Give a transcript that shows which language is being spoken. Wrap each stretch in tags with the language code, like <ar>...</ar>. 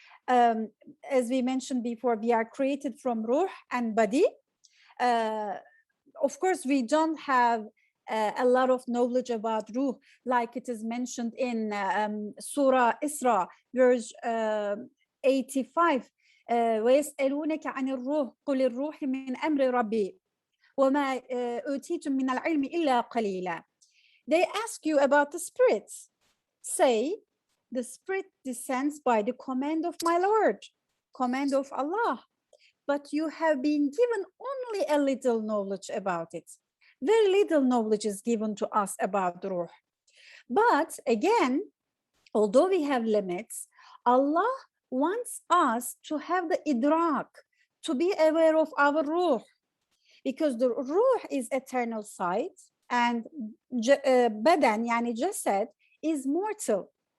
<en>As we mentioned before, we are created from ruh and body. Of course, we don't have a lot of knowledge about ruh, like it is mentioned in Surah Isra, verse 85.</en> <ar>ويسألونك عن الروح قل الروح من أمر ربي وما أوتيتم من العلم إلا قليلا.</ar> <en>They ask you about the spirits. Say, the spirit descends by the command of my Lord, command of Allah, but you have been given only a little knowledge about it. Very little knowledge is given to us about the ruh. But again, although we have limits, Allah wants us to have the idrak, to be aware of our ruh, because the ruh is eternal sight and badan, yani jasad, is mortal.</en>